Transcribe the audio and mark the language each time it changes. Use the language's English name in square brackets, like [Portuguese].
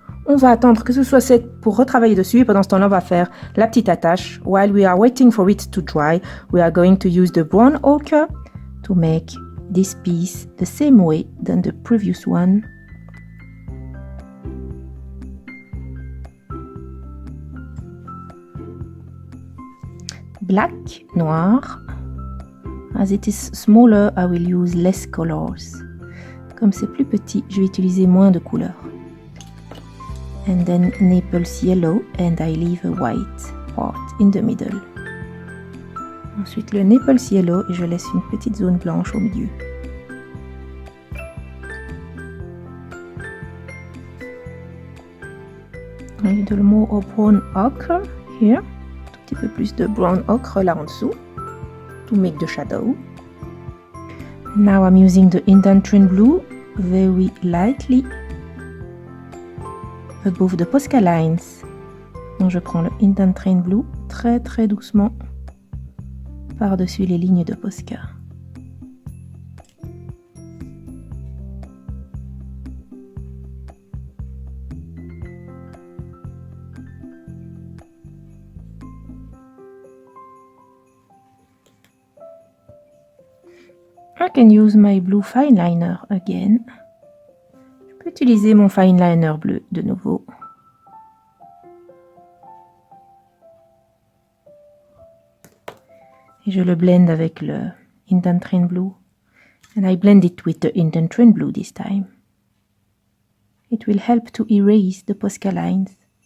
[French] On va attendre que ce soit sec pour retravailler dessus et pendant ce temps-là, on va faire la petite attache. [English] While we are waiting for it to dry, we are going to use the brown ochre to make this piece the same way than the previous one. Black, noir. As it is smaller, I will use less colors. [French] Comme c'est plus petit, je vais utiliser moins de couleurs. [English] And then Naples yellow and I leave a white part in the middle. [French] Ensuite le Naples yellow et je laisse une petite zone blanche au milieu. [English] A little more of brown ochre here. [French] Un tout petit peu plus de brown ochre là en dessous [English] to make the shadow. Now I'm using the Indent Train Blue very lightly above the Posca lines. [French] Donc je prends le Indent Train Blue très très doucement par-dessus les lignes de Posca. [English] I can use my blue fine liner again. [French] Je peux utiliser mon fine liner bleu de nouveau. Et je le blend avec le Indent Train Blue. [English] And I blend it with the Indent Train Blue this time. It will help to erase the Posca lines.